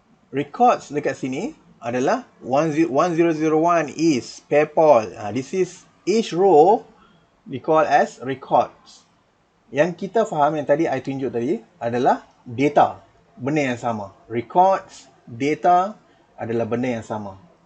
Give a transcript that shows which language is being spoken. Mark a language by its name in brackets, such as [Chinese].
[Malay] Records dekat sini adalah 1001 is PayPal. [English] This is each row we call as records. [Malay] Yang kita faham yang tadi I tunjuk tadi adalah data. Benda yang sama. Records, data adalah benda yang sama.